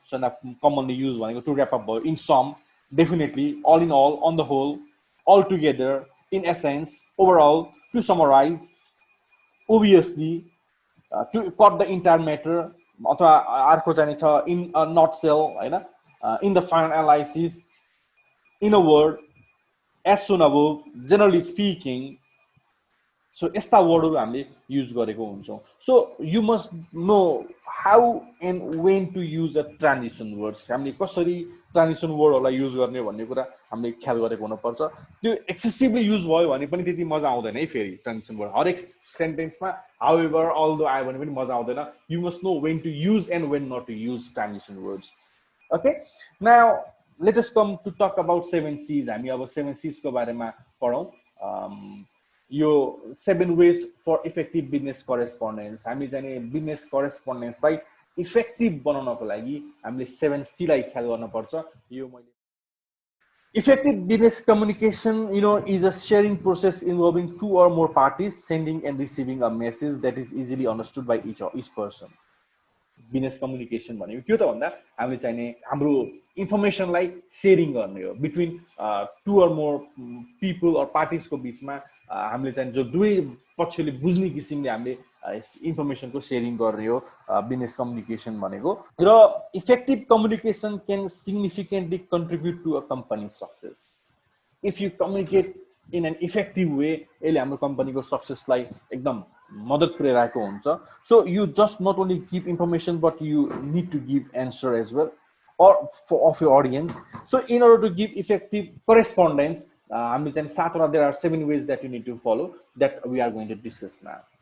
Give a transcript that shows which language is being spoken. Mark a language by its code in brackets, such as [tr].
[en] So commonly use भनेको to wrap up भयो, in sum, definitely, all in all, on the whole, altogether, in essence, overall, to summarise, obviously, to cut the entire matter, अथवा अर्को चाहिँ छ in a nutshell हैन, in the final analysis, in a word, as soon above, generally speaking. [ne] So यस्ता वर्डहरू हामीले use गरेको हुन्छौँ। [en] So you must know how and when to use a transition words. [ne] हामीले कसरी ट्रान्जिसन वर्डहरूलाई युज गर्ने भन्ने कुरा हामीले ख्याल गरेको हुनुपर्छ। त्यो एक्सेसिभली युज भयो भने पनि त्यति मजा आउँदैन है। फेरि ट्रान्जिसन वर्ड हरेक सेन्टेन्समा हाउएभर, अल्दो आयो भने पनि मजा आउँदैन। [en] You must know when to use and when not to use transition words. Okay, now let us come to talk about 7 C's. [ne] हामी अब 7 C's को बारेमा पढौँ। [en] यो 7 ways for effective business correspondence। [ne] हामी जाने बिजनेस करेस्पोन्डेन्सलाई इफेक्टिभ बनाउनको लागि हामीले 7 C लाई ख्याल गर्नुपर्छ। [en] यो मैले effective business communication, is a sharing process involving 2 or more parties sending and receiving a message that is easily understood by each person. [ne] Business communication भनेको के हो त भन्दा हामीले चाहिने हाम्रो इन्फर्मेसनलाई सेयरिङ गर्ने हो between 2 or more people or पार्टिजको बिचमा। हामीले चाहिँ जो दुवै पक्षले बुझ्ने किसिमले हामीले इन्फर्मेसनको सेयरिङ गर्ने हो बिजनेस कम्युनिकेसन भनेको। [en] र effective communication can significantly contribute to a company success. If you communicate in an effective way, [ne] यसले हाम्रो कम्पनीको सक्सेसलाई एकदम मद्दत पुर्याइरहेको हुन्छ। [en] So you just not only give information but you need to give answer as well or of your audience. So in order to give effective correspondence, [ne] हामीले चाहिँ [en] 7 there are 7 ways that you need to follow that we are going to discuss now.